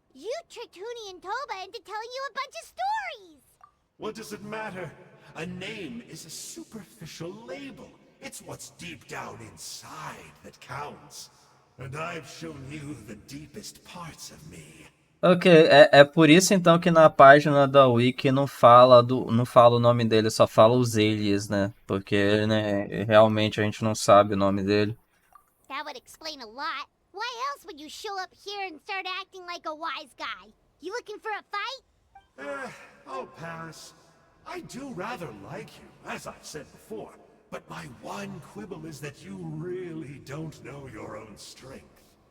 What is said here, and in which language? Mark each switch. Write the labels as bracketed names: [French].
[English] You tricked Huni and Toba into telling you a bunch of stories! What does it matter? A name is a superficial label. It's what's deep down inside that counts. And I've shown you the deepest parts of me. [Portuguese] Ok, é por isso então que na página da Wiki não fala o nome dele, só fala os aliens, né? Porque, né, realmente a gente não sabe o nome dele. [English] That would explain a lot. Why else would you show up here and start acting like a wise guy? You looking for a fight? I'll pass. I do rather like you, as I've said before. But my one quibble is that you really don't know your own strength.